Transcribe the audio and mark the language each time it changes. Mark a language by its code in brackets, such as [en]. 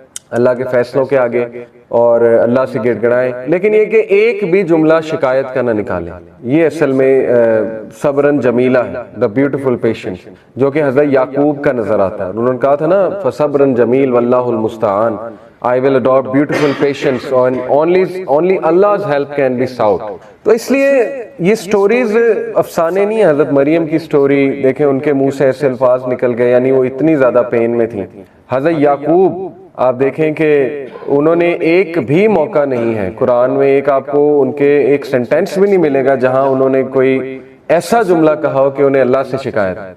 [ur] اللہ کے فیصلوں کے آگے، اور اللہ سے گڑ گڑائیں، لیکن یہ کہ ایک بھی جملہ شکایت کا نہ نکالیں۔ یہ اصل میں صبرن جمیلہ ہے، [en] the beautiful patience, [ur] جو کہ حضرت یعقوب کا نظر آتا ہے۔ انہوں نے کہا تھا نا [ar] فصبرن جمیل واللہ المستعان، [en] I will adopt beautiful patience and only Allah's help can be sought. [ur] تو اس لیے یہ سٹوریز افسانے نہیں ہیں. حضرت مریم کی سٹوری دیکھیں, ان کے منہ سے ایسے الفاظ نکل گئے, یعنی وہ اتنی زیادہ پین میں تھیں. حضرت یعقوب آپ دیکھیں کہ انہوں نے ایک بھی موقع نہیں ہے قرآن میں, ایک آپ کو ان کے ایک سینٹینس بھی نہیں ملے گا جہاں انہوں نے کوئی ایسا جملہ کہا ہو کہ انہیں اللہ سے شکایت.